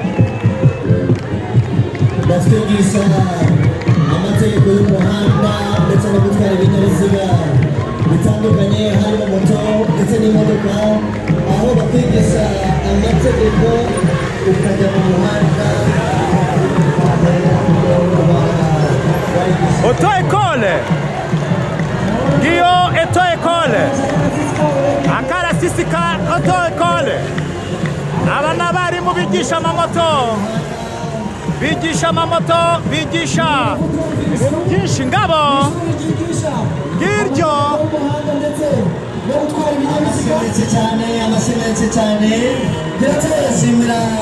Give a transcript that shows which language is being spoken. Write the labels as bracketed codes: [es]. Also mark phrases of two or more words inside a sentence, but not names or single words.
[rw] batwigisha amategeko y'umuhanda ndetse no gutwara ibinyabiziga bitandukanye harimo moto ndetse n'imodoka aho bakwigisha amategeko ukajya mu muhanda Auto-école auto-école Akarasisi ka auto-école aba n'abarimu bigisha amamoto bigisha ibintu byinshi Ngabo ngiryo amashyi cyane turashimira